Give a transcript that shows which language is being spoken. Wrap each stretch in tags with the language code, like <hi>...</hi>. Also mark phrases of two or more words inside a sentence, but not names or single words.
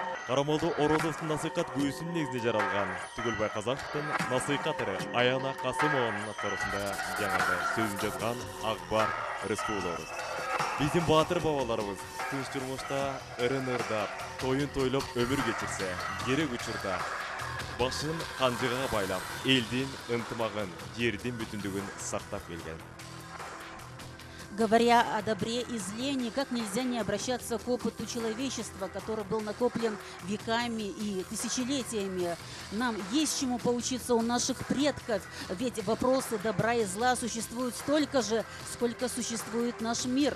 <ky>Карамолду Орозовдун насыйкат күйүүсүнүн негизинде жаралган Түгөлбай Казаковдун насыйкатыры Аяна Касымованын аткаруусунда жаңырды сөзүн жазган Акбар Рыскуловубуз. Биздин баатыр бабаларыбыз тынч турмушта ырын-ырдап, тоюн тойлоп өмүр кечирсе, керек учурда башын канжыга байлап, элдин ынтымагын, жердин бүтүндүгүн сактап келген.</ky> <ru>Говоря о добре и зле, никак нельзя не обращаться к опыту человечества, который был накоплен веками и тысячелетиями. Нам есть чему поучиться у наших предков, ведь вопросы добра и зла существуют столько же, сколько существует наш мир.</ru>